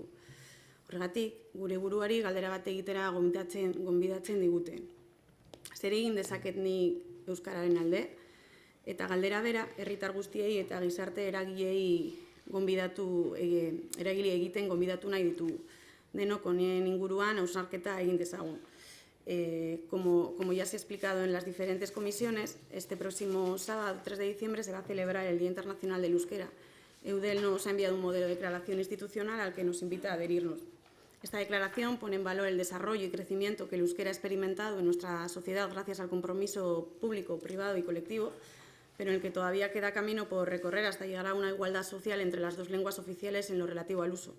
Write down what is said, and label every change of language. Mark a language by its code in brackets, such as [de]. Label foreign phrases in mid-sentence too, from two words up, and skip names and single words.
[eu] Horregatik, gure buruari galdera bat egitera gonbidatzen digute. Zer egin dezaket nik Euskararen alde? Eta galdera bera, herritar guztiei eta gizarte eragile egiten gonbidatu nahi ditugu. Denok honen inguruan hausnarketa egin dezagun. [es] Como ya se ha explicado en las diferentes comisiones, este próximo sábado 3 de diciembre se va a celebrar el Día Internacional del Euskera. Eudel nos ha enviado un modelo de declaración institucional al que nos invita a adherirnos. Esta declaración pone en valor el desarrollo y crecimiento que el euskera ha experimentado en nuestra sociedad gracias al compromiso público, privado y colectivo, pero en el que todavía queda camino por recorrer hasta llegar a una igualdad social entre las dos lenguas oficiales en lo relativo al uso.